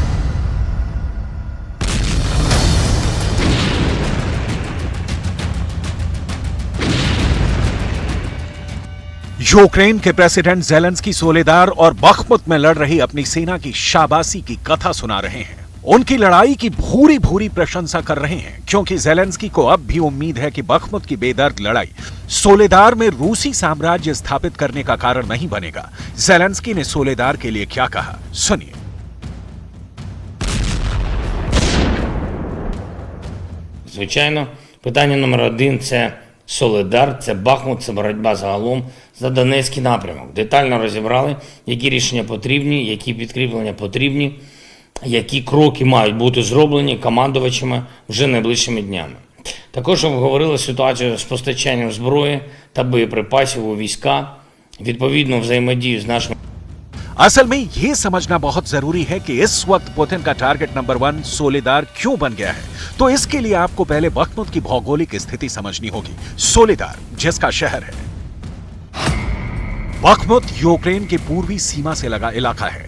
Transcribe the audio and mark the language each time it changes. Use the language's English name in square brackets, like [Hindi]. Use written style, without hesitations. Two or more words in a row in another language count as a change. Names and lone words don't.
[Hindi] यूक्रेन के प्रेसिडेंट ज़ेलेंस्की सोलेदार और बख्मुत में लड़ रही अपनी सेना की शाबाशी की कथा सुना रहे हैं। उनकी लड़ाई की भूरी भूरी प्रशंसा कर रहे हैं, क्योंकि ज़ेलेंस्की को अब भी उम्मीद है कि बख्मुत की बेदर्द लड़ाई सोलेदार में रूसी साम्राज्य स्थापित करने का कारण नहीं बनेगा। ज़ेलेंस्की ने सोलेदार के लिए क्या कहा, सुनिए। [Ukrainian] Звичайно, питання номер 1 – це Солидар, це Бахмут, це боротьба загалом за Донецький напрямок. Детально розібрали, які рішення потрібні, які підкріплення потрібні, які кроки мають бути зроблені командувачами вже найближчими днями. Також обговорили ситуацію з постачанням зброї та боєприпасів у війська, відповідно взаємодію з нашими. [Hindi] असल में यह समझना बहुत जरूरी है कि इस वक्त पुतिन का [English] target number [Hindi] 1 सोलेदार क्यों बन गया है। तो इसके लिए आपको पहले बख्मुत की भौगोलिक स्थिति समझनी होगी। सोलेदार जिसका शहर है बखमुत यूक्रेन की पूर्वी सीमा से लगा इलाका है।